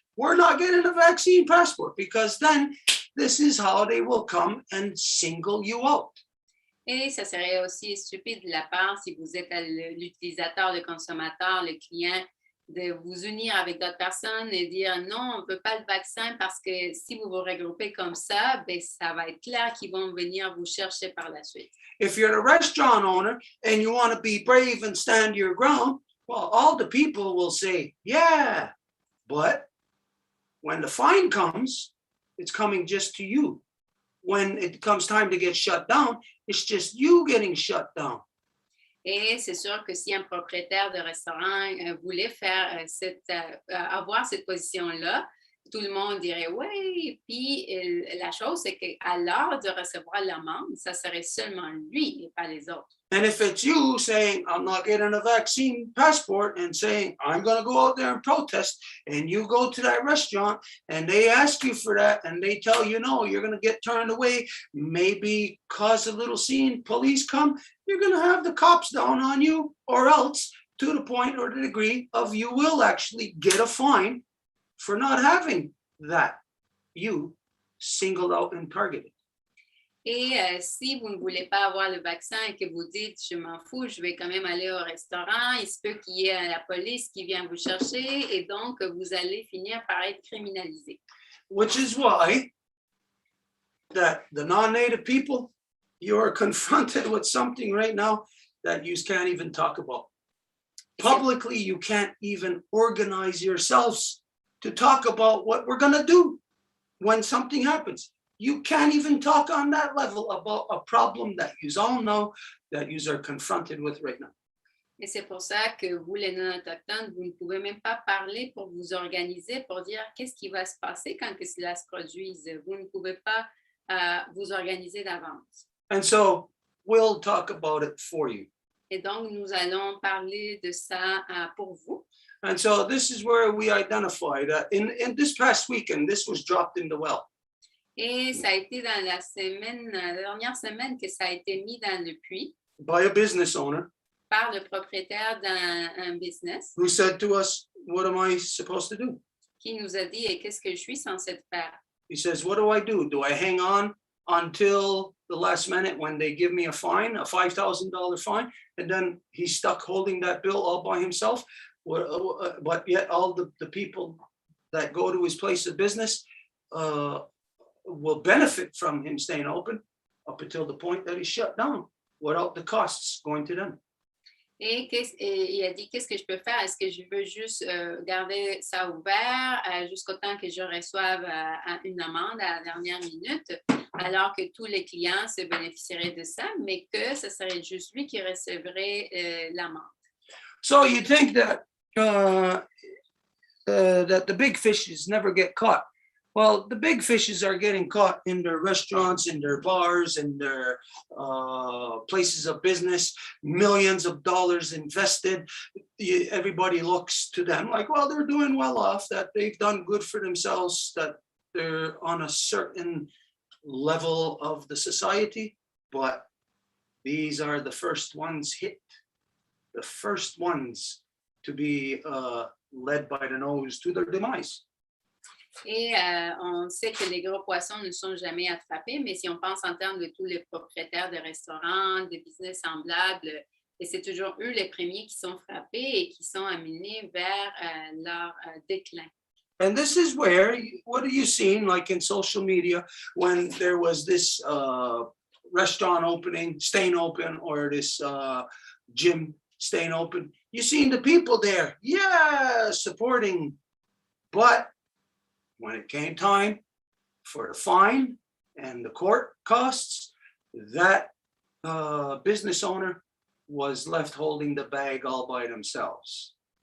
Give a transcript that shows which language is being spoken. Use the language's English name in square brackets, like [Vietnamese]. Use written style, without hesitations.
[English] We're not getting a vaccine passport, because then this is how they will come and single you out. [French] Et ça serait aussi stupide de la part, si vous êtes l'utilisateur, le consommateur, le client, de vous unir avec d'autres personnes et dire non, on ne veut pas le vaccin parce que si vous vous regroupez comme ça, ben, ça va être clair qu'ils vont venir vous chercher par la suite. [English] If you're a restaurant owner and you want to be brave and stand your ground, well, all the people will say, yeah, but when the fine comes, it's coming just to you. When it comes time to get shut down, it's just you getting shut down. [French] Et c'est sûr que si un propriétaire de restaurant voulait faire avoir cette position-là, tout le monde dirait oui. Puis la chose, c'est qu'à l'heure de recevoir l'amende, ça serait seulement lui et pas les autres. [English] And if it's you saying, I'm not getting a vaccine passport, and saying, I'm going to go out there and protest, and you go to that restaurant and they ask you for that and they tell you, no, you're going to get turned away, maybe cause a little scene, police come, you're going to have the cops down on you, or else to the point or the degree of you will actually get a fine for not having that you singled out and targeted. [French] Et si vous ne voulez pas avoir le vaccin et que vous dites, je m'en fous, je vais quand même aller au restaurant, il se peut qu'il y ait la police qui vient vous chercher et donc vous allez finir par être criminalisé. [English] Which is why that the non-native people, you are confronted with something right now that you can't even talk about. Publicly, you can't even organize yourselves to talk about what we're going to do when something happens. You can't even talk on that level about a problem that you all know that you are confronted with right now. [French] Et c'est pour ça que vous, les non-autochtones, vous ne pouvez même pas parler pour vous organiser, pour dire qu'est-ce qui va se passer quand que cela se produise. Vous ne pouvez pas vous organiser d'avance. [English] And so we'll talk about it for you. [French] Et donc, nous allons parler de ça pour vous. [English] And so this is where we identify that in this past weekend, this was dropped in the well. [French] Et ça a été dans la dernière semaine que ça a été mis dans le puits. [English] By a business owner. [French] Par le propriétaire d'un business. [English] Who said to us, what am I supposed to do? [French] Qui nous a dit, et qu'est-ce que je suis censé faire? [English] He says, what do I do? Do I hang on until the last minute when they give me a fine, a $5,000 fine? And then he's stuck holding that bill all by himself. But yet all the people that go to his place of business will benefit from him staying open up until the point that he's shut down without the costs going to them. [French] Et il a dit, qu'est-ce que je peux faire? Est-ce que je veux juste garder ça ouvert jusqu'au temps que je reçoive une amende à la dernière minute, alors que tous les clients se bénéficieraient de ça, mais que ce serait juste lui qui recevrait l'amende? [English] So you think that that the big fishes never get caught. Well, the big fishes are getting caught in their restaurants, in their bars, in their places of business, millions of dollars invested. Everybody looks to them like, well, they're doing well off, that they've done good for themselves, that they're on a certain level of the society. But these are the first ones hit, the first ones to be led by the nose to their demise. [French] Et on sait que les gros poissons ne sont jamais attrapés, mais si on pense en termes de tous les propriétaires de restaurants, de business semblables, et c'est toujours eux les premiers qui sont frappés et qui sont amenés vers leur déclin. [English] And this is where, what are you seeing, like in social media, when there was this restaurant opening, staying open, or this gym staying open. You've seen the people there, yeah, supporting. But when it came time for the fine and the court costs, that business owner was left holding the bag all by themselves.